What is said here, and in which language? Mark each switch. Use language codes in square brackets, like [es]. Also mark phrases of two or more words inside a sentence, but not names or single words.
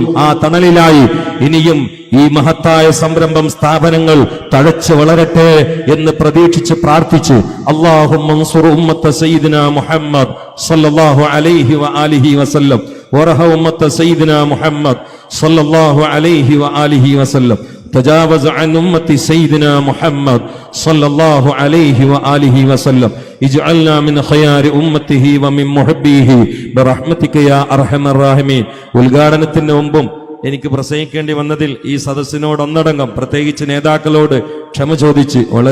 [ml] ആ തണലിലായി ഇനിയും ഈ മഹത്തായ സംരംഭം, സ്ഥാപനങ്ങൾ തഴച്ചു വളരട്ടെ എന്ന് പ്രതീക്ഷിച്ച് പ്രാർത്ഥിച്ച് [ar] اللهم انصر أمة سيدنا محمد صلى الله عليه وآله وسلم وارحم أمة سيدنا محمد صلى الله عليه وآله وسلم تجاوز عن أمة سيدنا محمد صلى الله عليه وآله وسلم اجعلنا من خيار أمته ومن محبيه برحمتك يا أرحم الراحمين. [ml] ഉദ്ഘാടനത്തിന് മുമ്പും എനിക്ക് പ്രസംഗിക്കേണ്ടി വന്നതിൽ ഈ സദസ്സിനോട് ഒന്നടങ്കം പ്രത്യേകിച്ച് നേതാക്കളോട് ക്ഷമ ചോദിച്ച് വളരെ